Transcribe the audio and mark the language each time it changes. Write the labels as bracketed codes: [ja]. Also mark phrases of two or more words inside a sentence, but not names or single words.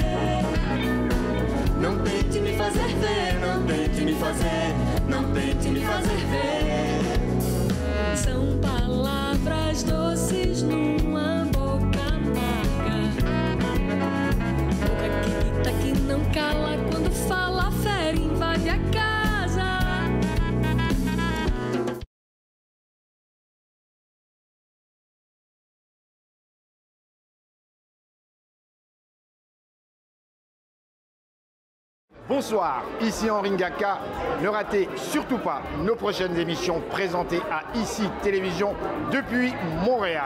[pt] Não tente me fazer ver, não tente me fazer, não tente me fazer ver. São palavras doces numa boca amarga. Boca que grita que não cala, quando fala fere, invade a casa. [fr] Bonsoir, ici Henri Ngaka. Ne ratez surtout pas nos prochaines émissions présentées à ICI Télévision depuis Montréal.